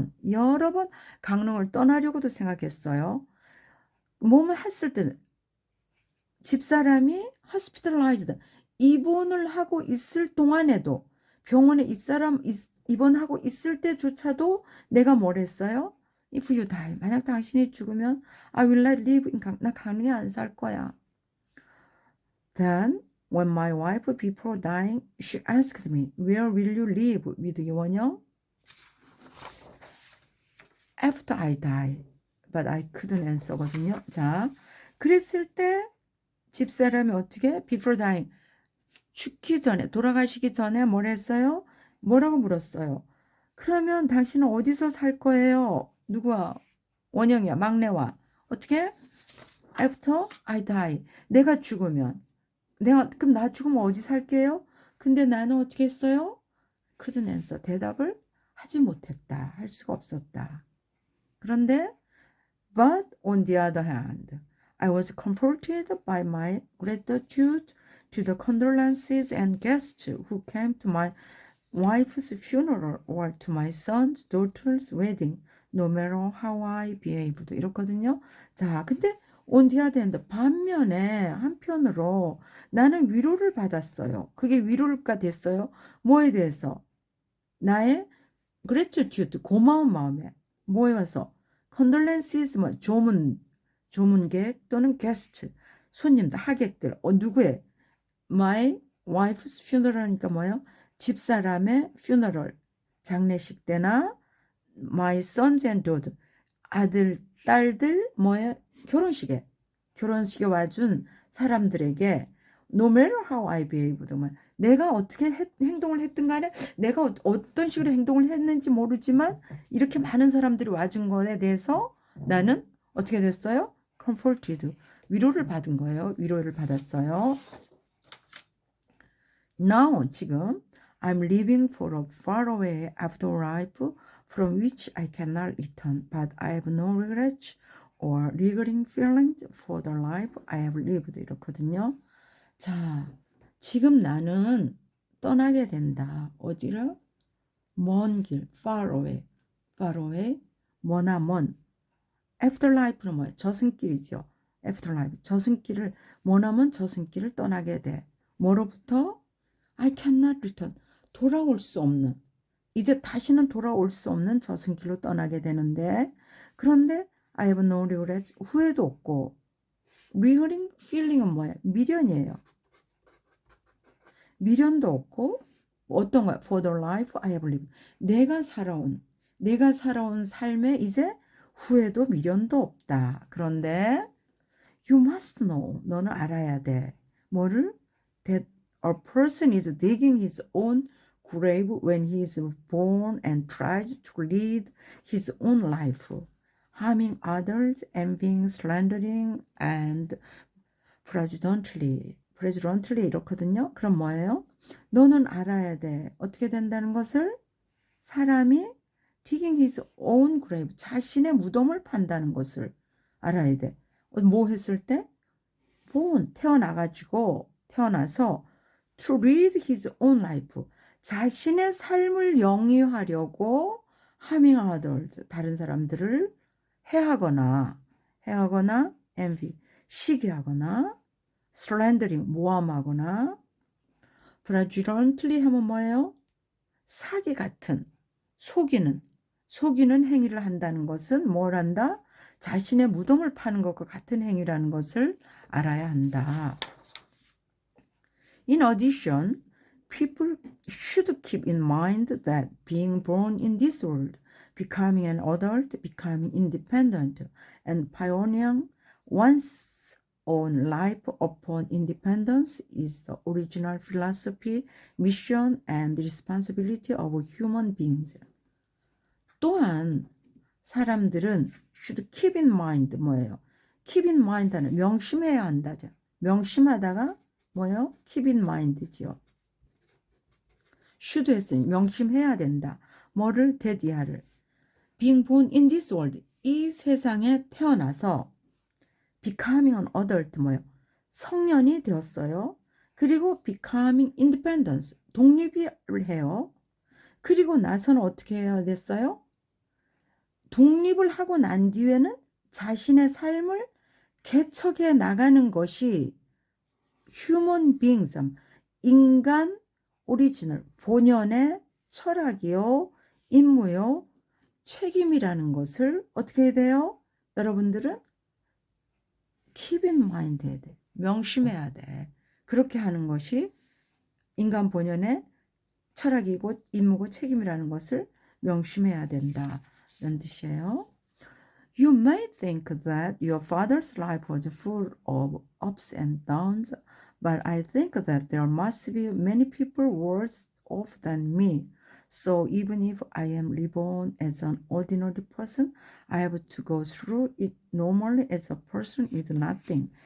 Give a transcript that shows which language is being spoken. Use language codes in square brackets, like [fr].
[ko] 여러 번 강릉을 떠나려고도 생각했어요. 몸을 했을 때는 집사람이 hospitalized, 입원을 하고 있을 동안에도 병원에 입원하고 있을 때조차도 내가 뭘 했어요? [en] If you die, [ko] 만약 당신이 죽으면 [en] I will not live in [ko] 나 강릉에 안 살 거야. [en] Then when my wife before dying, she asked me, where will you live with 이원영? After I die, but I couldn't answer거든요. [ko] 자, 그랬을 때 집사람이 어떻게? [en] Before dying, [ko] 죽기 전에, 돌아가시기 전에 뭘 했어요? 뭐라고 물었어요? 그러면 당신은 어디서 살 거예요? 누구와? 원영이야, 막내와. 어떻게? [en] After I die, [ko] 내가 죽으면. 그럼 나 죽으면 어디 살게요? 근데 나는 어떻게 했어요? [en] couldn't answer, [ko] 대답을 하지 못했다. 할 수가 없었다. 그런데 [en] but on the other hand, I was comforted by my gratitude to the condolences and guests who came to my wife's funeral or to my son's daughter's wedding, no matter how I behaved. [ko] 이렇거든요. 자, 근데 [en] on the other hand, [ko] 반면에 한편으로 나는 위로를 받았어요. 그게 위로가 됐어요. 뭐에 대해서? 나의 gratitude, 고마운 마음에. 뭐에 와서? condolences, 뭐 조문객 또는 guest, 손님들, 하객들. 누구의? [en] My wife's funeral이니까 [ko] 뭐예요? 집사람의 funeral, 장례식 때나 [en] my sons and daughters, [ko] 아들, 딸들, 뭐예요? 결혼식에 와준 사람들에게 [en] no matter how I behave, [ko] 내가 어떻게 행동을 했든 간에 내가 어떤 식으로 행동을 했는지 모르지만 이렇게 많은 사람들이 와준 거에 대해서 나는 어떻게 됐어요? comforted, 위로를 받은 거예요. 위로를 받았어요. [en] Now, [ko] 지금 [en] I'm living for a faraway afterlife from which I cannot return, but I have no regrets or lingering feelings for the life I have lived. [ko] 이렇거든요. 자, 지금 나는 떠나게 된다. 어디를? 먼 길, [en] far away, [ko] 머나 먼. afterlife는 뭐예요? 저승길이죠. afterlife, 저승길을, 머나먼 저승길을 떠나게 돼. 뭐로부터? [en] I cannot return, [ko] 돌아올 수 없는, 이제 다시는 돌아올 수 없는 저승길로 떠나게 되는데, 그런데 [en] I have no regrets, [ko] 후회도 없고, lingering feeling은 뭐예요? 미련이에요. 미련도 없고, 어떤 거야? [en] For the life I have lived, [ko] 내가 살아온 삶에 이제 후회도 미련도 없다. 그런데 [en] you must know, [ko] 너는 알아야 돼. 뭐를? [en] That a person is digging his own grave when he is born and tries to lead his own life, harming others, envying, slandering, and fraudulently [ko] 이렇거든요. 그럼 뭐예요? 너는 알아야 돼. 어떻게 된다는 것을? 사람이 [en] digging his own grave, [ko] 자신의 무덤을 판다는 것을 알아야 돼. 뭐 했을 때? born, 태어나서 [en] to lead his own life, [ko] 자신의 삶을 영위하려고 [en] harming others, [ko] 다른 사람들을 해하거나 envy, 시기하거나 slandering, 모함하거나 fraudulently 하면 뭐예요? 사기 같은, 속이는 행위를 한다는 것은 뭘 한다? 자신의 무덤을 파는 것과 같은 행위라는 것을 알아야 한다. [en] In addition, people should keep in mind that being born in this world, becoming an adult, becoming independent, and pioneering one's own life upon independence is the original philosophy, mission, and responsibility of human beings. [ko] 또한 사람들은 [en] should keep in mind [ko] 뭐예요? keep in mind 하는 명심해야 한다죠. 명심하다가 뭐예요? keep in mind지요. should 했으니 명심해야 된다. 뭐를? 대디아를. [en] being born in this world [ko] 이 세상에 태어나서 [en] becoming an adult [ko] 뭐예요? 성년이 되었어요. 그리고 [en] becoming independence [ko] 독립을 해요. 그리고 나서는 어떻게 해야 됐어요? 독립을 하고 난 뒤에는 자신의 삶을 개척해 나가는 것이 human beings 인간 오리지널 본연의 철학이요 임무요 책임이라는 것을 어떻게 해야 돼요? 여러분들은 [en] keep in mind [ko] 해야 돼. 명심해야 돼. 그렇게 하는 것이 인간 본연의 철학이고 임무고 책임이라는 것을 명심해야 된다. 이런 뜻이에요. [en] You may think that your father's life was full of ups and downs, but I think that there must be many people worse off than me. So even if I am reborn as an ordinary person, I have to go through it normally as a person with nothing.